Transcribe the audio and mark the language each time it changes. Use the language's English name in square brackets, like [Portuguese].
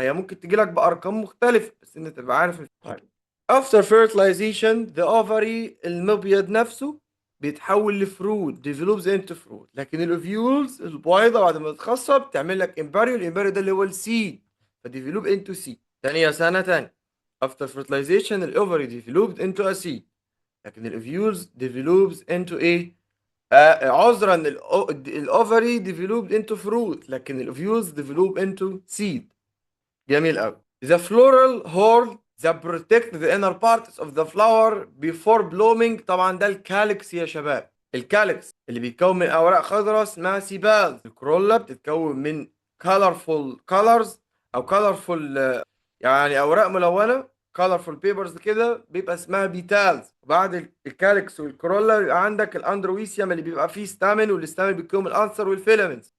[Arabic] هي ممكن تجي لك بارقام مختلفه بس انت تبقى عارف الفكره. [English] After fertilization [Arabic] the ovary المبيض نفسه بيتحول لفروت [English] develops into fruit، [Arabic] لكن الاوفيولز البويضة بعد ما تتخصب تعمل لك امباريو، الامباريو ده اللي هو السيد فديفلوب [English] into seed. [Arabic] تانية سنة تاني [English] after fertilization الاوفري developed into a seed، لكن الاوفيولز develops into [Arabic] ايه؟ عذرا [English] الاوفري developed into fruit لكن الاوفيولز develop into seed. [Arabic] جميل قوي. [English] The floral whorl that protect the inner parts of the flower before blooming. [Arabic] طبعا ده الكالكس يا شباب. الكالكس اللي بيتكون من اوراق خضراء اسمها سيباز. الكرولا بتتكون من [English] colorful colors [Arabic] او colorful يعني اوراق ملونه [English] colorful papers [Arabic] كده بيبقى اسمها بيتالز. وبعد الكالكس والكرولا بيبقى عندك الاندرويسيوم اللي بيبقى فيه ستامن، والستامن بيتكون من الانثر والفيلامنتس.